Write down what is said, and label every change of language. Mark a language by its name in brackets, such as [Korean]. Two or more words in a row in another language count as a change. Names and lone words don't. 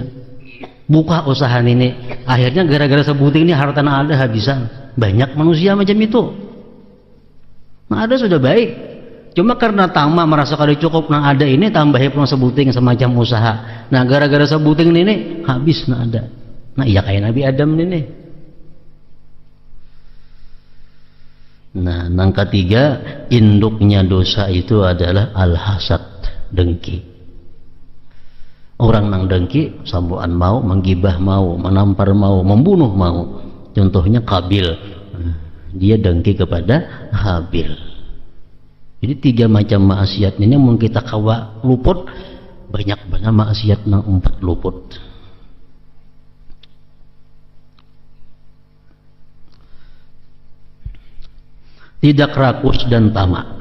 [Banjar] Buka usaha ini, akhirnya gara-gara sebuting ini harta ada habisan. [Indonesian] Banyak manusia macam itu. [Banjar] Nah, ada sudah baik. Cuma karena tamak merasa kada cukup nah ada ini tambahi pun sebuting semacam usaha. Nah, gara-gara sebuting ini habis nah ada. [Indonesian] Nah, iya kayak Nabi Adam ini. Nah, yang ketiga, induknya dosa itu adalah al-hasad, dengki. [Banjar] Orang nang dengki, sambuan mau, menggibah mau, menampar mau, membunuh mau. [Indonesian] Contohnya Qabil, dia dengki kepada Habil. [Banjar] Jadi 3 macam maksiat ini mun kita kawa luput, banyak banget maksiat nang 4 luput. [Indonesian] Tidak rakus dan tamak.